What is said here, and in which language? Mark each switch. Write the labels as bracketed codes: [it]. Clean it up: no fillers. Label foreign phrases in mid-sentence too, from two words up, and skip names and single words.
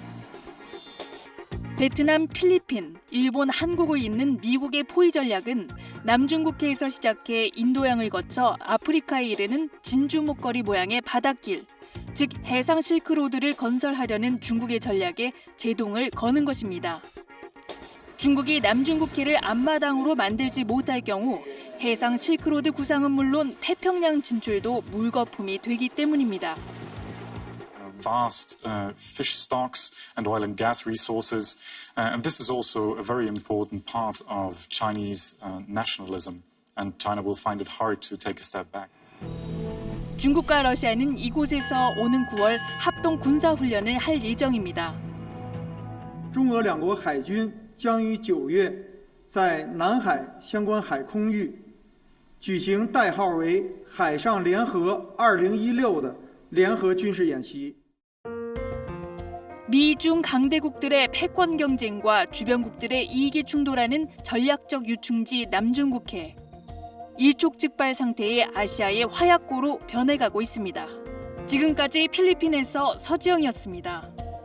[ko] 베트남, 필리핀, 일본, 한국을 잇는 미국의 포위 전략은 남중국해에서 시작해 인도양을 거쳐 아프리카에 이르는 진주 목걸이 모양의 바닷길, 즉 해상 실크로드를 건설하려는 중국의 전략에 제동을 거는 것입니다. 중국이 남중국해를 앞마당으로 만들지 못할 경우 해상 실크로드 구상은 물론 태평양 진출도 물거품이 되기 때문입니다. [en] Vast fish stocks and oil and gas resources, and this is also a very important part of Chinese nationalism, and China will find it hard to take a step back. [ko] 중국과 러시아는 이곳에서 오는 9월 합동 군사훈련을 할 예정입니다. [zh] 中俄两国海军将于9月在南海相关海空域举行代号为“海上联合2016”的联合军事演习。 [ko] 미중 강대국들의 패권 경쟁과 주변국들의 이익이 충돌하는 전략적 유충지 남중국해. 일촉즉발 상태의 아시아의 화약고로 변해가고 있습니다. 지금까지 필리핀에서 서지영이었습니다.